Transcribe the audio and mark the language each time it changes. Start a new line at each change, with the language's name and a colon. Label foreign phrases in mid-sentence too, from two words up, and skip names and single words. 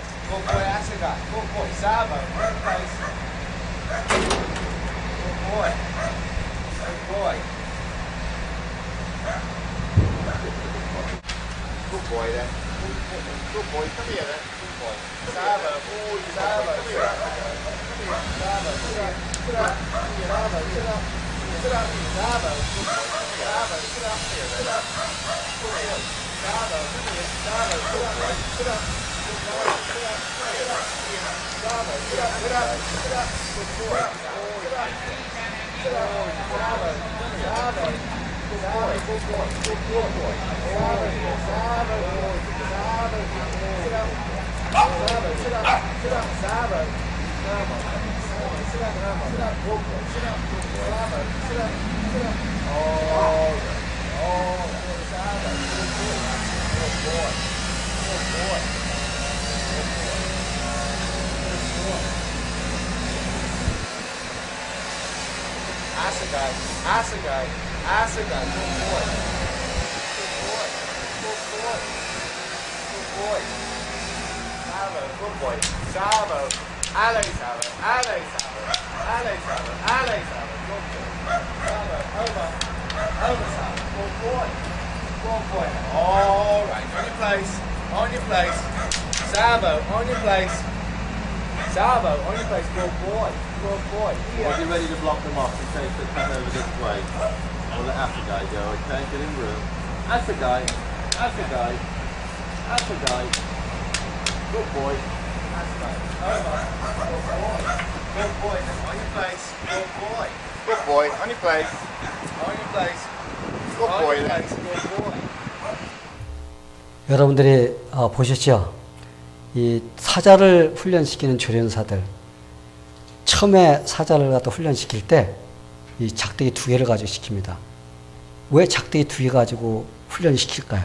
English: Good boy, Asuka. Good boy, Sabo. Good place. Good boy. Good boy. Good boy then. Good boy, come here then. Good boy. Sabo. Oh, Sabo. Come here. Come here. Sabo. Sit up. Sit up. Sabo. Sit up. Sit up. Sabo. Good boy. Sabo. Sit up. Here. Sit up. Good boy. Sabo. Come here. Sabo. Sit up. Sit up. Good boy. Sit up. Sit up. Sabo. Sit up. Sit up. Sit up. Good boy. Sit up. Sit up. Sabo. Sabo. Good boy. Good boy. Good boy. Sabo. Sabo. Sabo. Sit up. Sabo. Sit up. Sit up. Sabo. Sabo. Sit up. Sit up. Good boy. Sit up. Sabo. Sit up. Sit up. Oh. Oh. Sabo. Good boy. Good boy. Good boy. Asagai, Asagai, Asagai, good boy. Good boy. Good boy. Good boy. Sabo, good boy. Sabo. Ale Sabo. Ale Sabo. Ale Sabo. Ale Sabo. Good boy. Sabo. Over. Over Sabo. Good boy. Good boy. All right. On your place. On your place. Sabo. On your place. Sabo. On your place. Good boy. Good boy. Well, get ready to block them off in case they come over this way. I'll let Asagai go, okay? Get in room. Asagai. Asagai. Asagai. Good boy. Asagai. Over. Good boy. Good boy. On your place. Good boy. Good boy. On your place. On your place. Good boy. Good boy.
Korean: 여러분들이 보셨죠? 이 사자를 훈련시키는 조련사들, 처음에 사자를 갖다 훈련시킬 때 이 작대기 2개를 가지고 시킵니다. 왜 작대기 2개 가지고 훈련을 시킬까요?